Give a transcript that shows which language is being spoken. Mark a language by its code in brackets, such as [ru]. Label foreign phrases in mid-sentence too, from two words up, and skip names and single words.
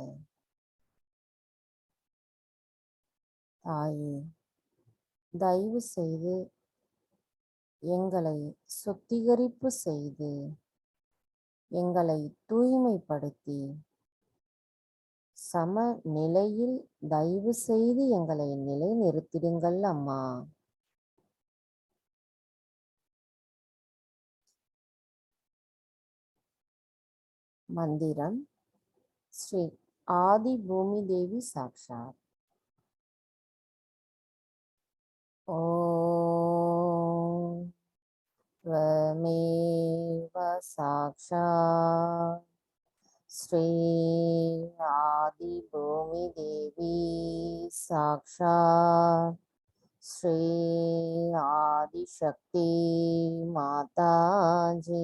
[ta] தாயே, தயவு செய்து எங்களை சுத்திகரிப்பு செய்து எங்களை தூய்மைப்படுத்தி சம நிலையில் தயவு செய்து எங்களை நிலைநிறுத்திடுங்கள் அம்மா. மந்திரம். ஸ்ரீ ஆதி பூமி தேவி சாக்ஷாத். [sa] ஓம் त्वमेव साक्षात् श्री आदि भूमि देवी साक्षात् श्री आदिशक्ति माता जी।